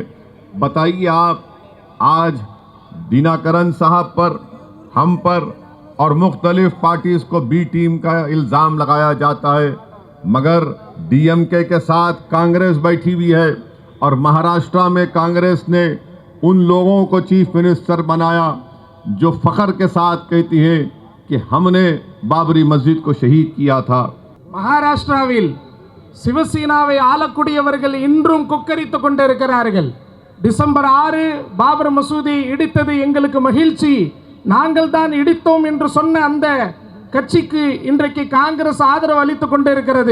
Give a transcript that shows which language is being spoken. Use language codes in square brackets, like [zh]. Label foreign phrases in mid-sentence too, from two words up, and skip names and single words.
[ur] بتائیے آپ، آج دیناکرن صاحب پر، ہم پر اور مختلف پارٹیز کو [en] B team [ur] کا الزام لگایا جاتا ہے، مگر ڈی ایم کے کے ساتھ کانگریس بیٹھی ہوئی ہے اور مہاراشٹر میں کانگریس نے ان لوگوں کو [en] chief minister [ur] بنایا جو فخر کے ساتھ کہتی ہے کہ ہم نے بابری مسجد کو شہید کیا تھا. [ta] மகாராஷ்டிராவில் சிவசேனாவை ஆளக்கூடியவர்கள் இன்றும் கொக்கரித்துக் கொண்டிருக்கிறார்கள். டிசம்பர் 6 பாபர் மசூதியை இடித்தது எங்களுக்கு மகிழ்ச்சி, நாங்கள் தான் இடித்தோம் என்று சொன்ன அந்த கட்சிக்கு இன்றைக்கு காங்கிரஸ் ஆதரவு அளித்துக் கொண்டிருக்கிறது.